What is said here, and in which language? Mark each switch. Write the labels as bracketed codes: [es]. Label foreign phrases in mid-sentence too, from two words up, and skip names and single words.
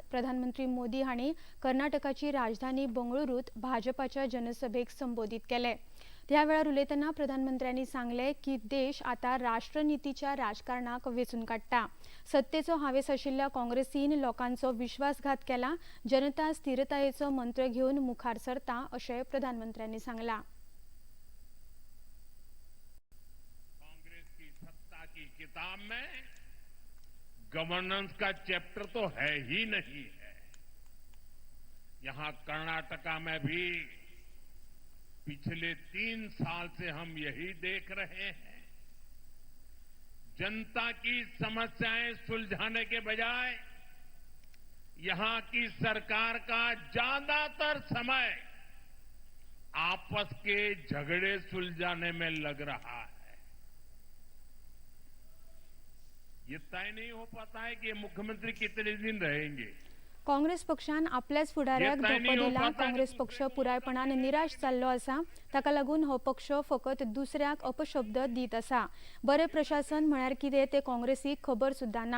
[kok] प्रधानमंत्री मोदी हांणी कर्नाटकाची राजधानी बंगळुरूत भाजपाच्या जनसभेक संबोधित केले. ह्या वेळार उलयतना प्रधानमंत्र्यांनी सांगले की देश आता राष्ट्रनितीच्या राजकारणाक वेचून काडटा. सत्तेचो हावेस आशिल्ल्या काँग्रेसीन लोकांचो विश्वासघात केला. जनता स्थिरतायेचो मंत्र घेवन मुखार सरता अशें प्रधानमंत्र्यांनी सांगला. [hi] कांग्रेस की सत्ता की किताब में गवर्नेंस का चैप्टर तो है ही नहीं है. यहां कर्नाटका में भी पिछले 3 साल से हम यही देख रहे हैं. जनता की समस्याएं सुलझाने के बजाय यहां की सरकार का ज्यादातर समय आपस के झगड़े सुलझाने में लग रहा है. ये तय नहीं हो पाता है कि ये मुख्यमंत्री कितने दिन रहेंगे. [kok] काँग्रेस पक्षान आपल्याच फुडाऱ्याक धोको दिला. काँग्रेस पक्ष पुरायपणान निराश जाल्लो आसा. ताका लागून हो पक्ष फकत दुसऱ्याक अपशब्द दीत आसा. बरे प्रशासन म्हळ्यार कितें ते काँग्रेसीक खबर सुद्दां ना.